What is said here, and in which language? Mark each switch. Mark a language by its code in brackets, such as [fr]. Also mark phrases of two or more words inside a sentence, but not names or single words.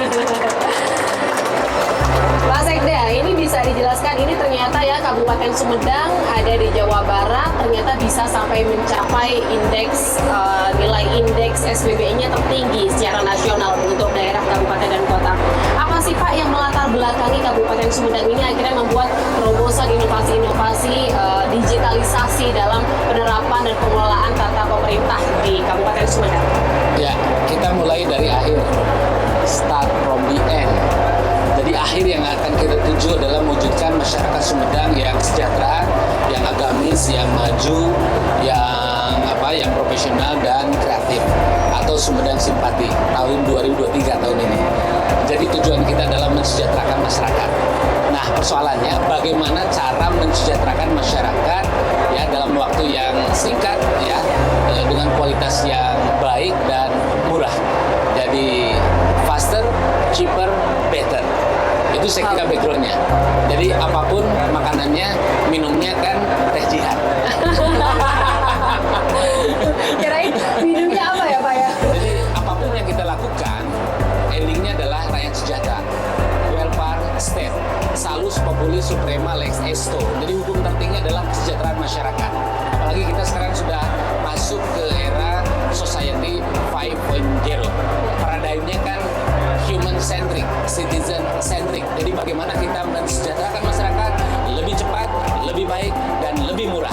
[id] Pak Sekda, ini bisa dijelaskan, ini ternyata ya Kabupaten Sumedang ada di Jawa Barat ternyata bisa sampai mencapai indeks nilai indeks SPBE-nya tertinggi secara nasional untuk daerah kabupaten dan kota. Apa sih Pak yang melatar belakangi Kabupaten Sumedang ini akhirnya membuat terobosan inovasi-inovasi digitalisasi dalam penerapan dan pengelolaan tata pemerintah di Kabupaten Sumedang? Ya, kita mulai dari akhir, [en] start from the end. [id] Jadi akhir yang akan kita tuju adalah mewujudkan masyarakat Sumedang yang sejahtera, yang agamis, yang maju, yang profesional dan kreatif, atau Sumedang Simpati tahun 2023 tahun ini. Jadi tujuan kita adalah mensejahterakan masyarakat. Nah, persoalannya bagaimana cara mensejahterakan masyarakat ya dalam waktu yang singkat ya dengan kualitas yang baik dan murah. [en] Jadi faster, cheaper, better. [id] Itu saya kira background-nya. Jadi apapun makanannya, minumnya kan teh Jihan. Kirain minumnya apa ya Pak ya? Jadi apapun yang kita lakukan, endingnya adalah rakyat sejahtera. [en] Welfare state, [la] salus populi suprema lex esto. [id] Jadi hukum tertinggi adalah kesejahteraan masyarakat. Apalagi kita sekarang sudah masuk ke era society 5.0. Paradigmnya kan [en] human centric, citizen centric. [id] Jadi bagaimana kita mensejahterakan masyarakat lebih cepat, lebih baik, dan lebih murah.